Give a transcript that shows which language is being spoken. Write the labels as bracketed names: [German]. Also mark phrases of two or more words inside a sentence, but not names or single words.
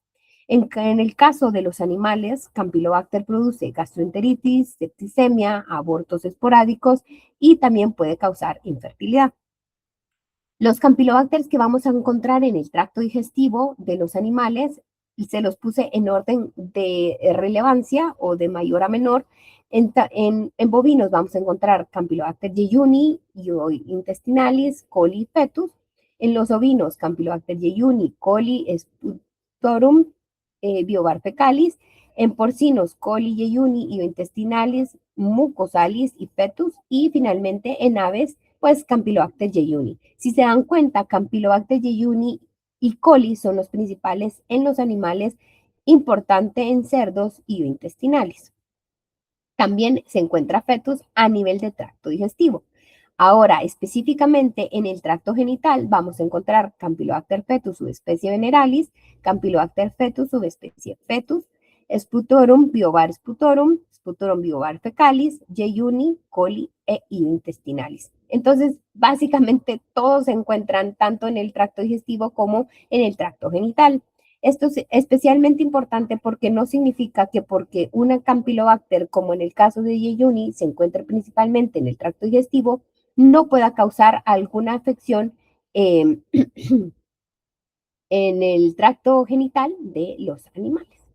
[Spanish] En el caso de los animales, Campylobacter produce gastroenteritis, septicemia, abortos esporádicos y también puede causar infertilidad. Los campylobacters que vamos a encontrar en el tracto digestivo de los animales, y se los puse en orden de relevancia o de mayor a menor. En bovinos vamos a encontrar Campylobacter jejuni, intestinalis, coli fetus. En los ovinos, Campylobacter jejuni, coli sputorum, biovar fecalis. En porcinos, coli jejuni, intestinalis, mucosalis y fetus. Y finalmente en aves, pues Campylobacter jejuni. Si se dan cuenta, Campylobacter jejuni y coli son los principales en los animales, importante en cerdos y intestinales. También se encuentra fetus a nivel de tracto digestivo. Ahora, específicamente en el tracto genital, vamos a encontrar Campylobacter fetus subespecie veneralis, Campylobacter fetus subespecie fetus, Sputorum biovar sputorum, Sputorum biovar fecalis, jejuni, coli e intestinalis. Entonces, básicamente todos se encuentran tanto en el tracto digestivo como en el tracto genital. Esto es especialmente importante porque no significa que porque una Campylobacter, como en el caso de jejuni, se encuentre principalmente en el tracto digestivo, no pueda causar alguna afección en el tracto genital de los animales.